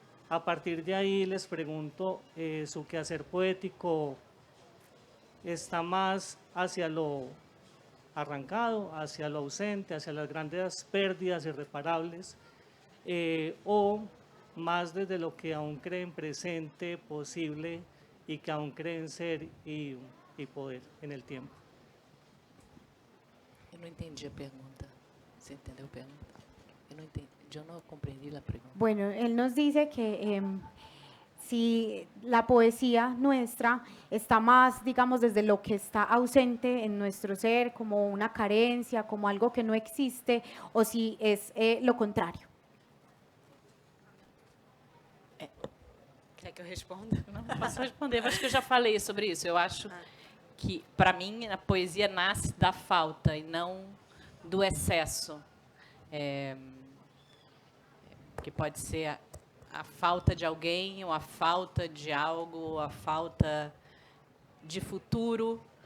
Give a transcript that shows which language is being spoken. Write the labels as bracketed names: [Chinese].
[Spanish] A partir de ahí les pregunto, ¿su quehacer poético está más hacia lo arrancado, hacia lo ausente, hacia las grandes pérdidas irreparables, o más desde lo que aún creen presente, posible y que aún creen ser y poder en el tiempo? [Portuguese] Eu não entendi a pergunta. Você entendeu a pergunta? Eu não entendi. Eu não compreendi a pergunta. [Spanish] Bueno, él nos dice que si la poesía nuestra está más, digamos, desde lo que está ausente en nuestro ser, como una carencia, como algo que no existe, o si es lo contrario. [Portuguese] Quer que eu responda? Não posso responder, mas acho que eu já falei sobre isso. Eu acho que, para mim, a poesia nasce da falta e não do excesso. que pode ser a falta de alguém, ou a falta de algo, ou a falta de futuro.